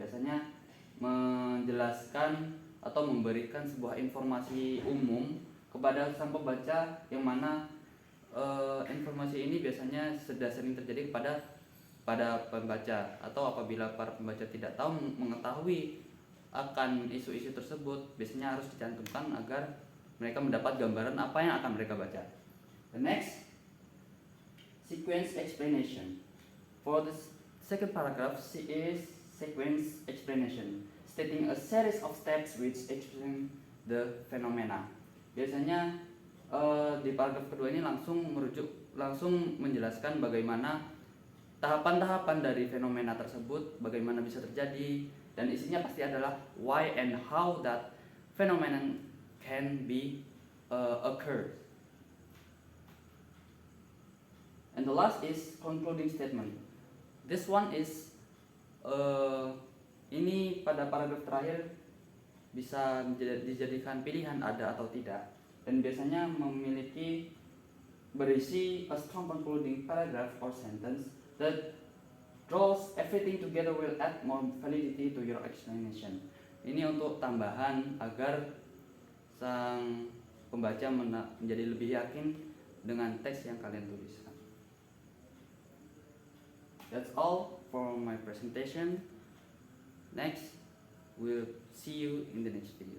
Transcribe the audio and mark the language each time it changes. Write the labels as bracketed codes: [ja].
[id] Biasanya menjelaskan atau memberikan sebuah informasi umum kepada sang pembaca, yang mana informasi ini biasanya sudah sering terjadi kepada pada pembaca, atau apabila para pembaca tidak tahu mengetahui akan isu-isu tersebut, biasanya harus dicantumkan agar mereka mendapat gambaran apa yang akan mereka baca. [en] The next, sequence explanation. For the second paragraph is sequence explanation, stating a series of steps which explain the phenomena. [id] Biasanya di paragraf kedua ini langsung menjelaskan bagaimana tahapan-tahapan dari fenomena tersebut, bagaimana bisa terjadi, dan isinya pasti adalah [en] why and how that phenomenon can be occurred. And the last is concluding statement. This one is [id] ini pada paragraf terakhir bisa dijadikan pilihan ada atau tidak, dan biasanya memiliki berisi [en] a strong concluding paragraph or sentence that draws everything together will add more validity to your explanation. [id] Ini untuk tambahan agar sang pembaca menjadi lebih yakin dengan teks yang kalian tuliskan. [en] That's all for my presentation. Next, we'll see you in the next video.